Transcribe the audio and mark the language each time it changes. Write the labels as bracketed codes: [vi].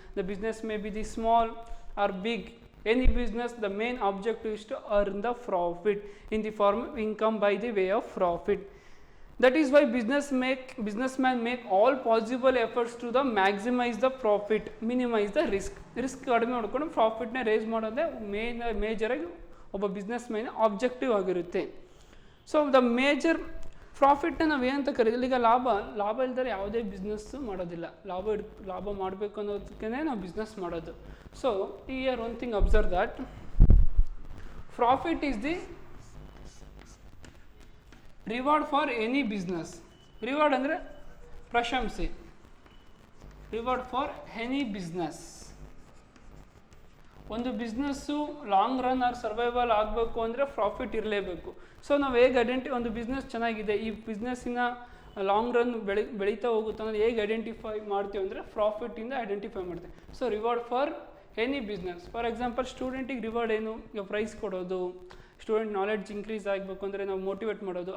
[en] The business may be the small or big. Any business, the main objective is to earn the profit in the form of income by the way of profit. That is why businessmen make all possible efforts to the maximize the profit, minimize the risk. [kn] Risk ಕಡಿಮೆ ಮಾಡ್ಕೊಂಡು ಪ್ರಾಫಿಟ್ನ race ಮಾಡೋದೇ ಮೇಜರಾಗಿ ಒಬ್ಬ business man objective ಆಗಿರುತ್ತೆ. So the major ಪ್ರಾಫಿಟ್ನ ನಾವು ಏನಂತ ಕರೀತೀವಿ, ಈಗ ಲಾಭ ಇಲ್ದರೆ ಯಾವುದೇ ಬಿಸ್ನೆಸ್ಸು ಮಾಡೋದಿಲ್ಲ. ಲಾಭ ಮಾಡಬೇಕು ಅನ್ನೋದಕ್ಕೆ ನಾವು ಬಿಸ್ನೆಸ್ ಮಾಡೋದು. [en] So here one thing observe that profit is the reward for any business. [kn] Reward ಅಂದರೆ ಪ್ರಶಂಸೆ. [en] Reward for any business. [kn] ಒಂದು business long run R survival ಆಗಬೇಕು ಅಂದರೆ ಪ್ರಾಫಿಟ್ ಇರಲೇಬೇಕು. ಸೊ ನಾವು ಹೇಗೆ ಒಂದು ಬಿಸ್ನೆಸ್ ಚೆನ್ನಾಗಿದೆ, ಈ ಬಿಸ್ನೆಸ್ಸಿನ ಲಾಂಗ್ ರನ್ ಬೆಳೀತಾ ಹೋಗುತ್ತೆ ಅನ್ನೋದು ಹೇಗೆ ಐಡೆಂಟಿಫೈ ಮಾಡ್ತೀವಿ ಅಂದರೆ ಪ್ರಾಫಿಟ್ಟಿಂದ ಐಡೆಂಟಿಫೈ ಮಾಡ್ತೀವಿ. [en] So reward for any business. [kn] For example ಸ್ಟೂಡೆಂಟಿಗೆ reward ಏನು, ಈಗ ಪ್ರೈಸ್ ಕೊಡೋದು, ಸ್ಟೂಡೆಂಟ್ ನಾಲೆಡ್ಜ್ ಇನ್ಕ್ರೀಸ್ ಆಗಬೇಕು ಅಂದರೆ ನಾವು ಮೋಟಿವೇಟ್ ಮಾಡೋದು.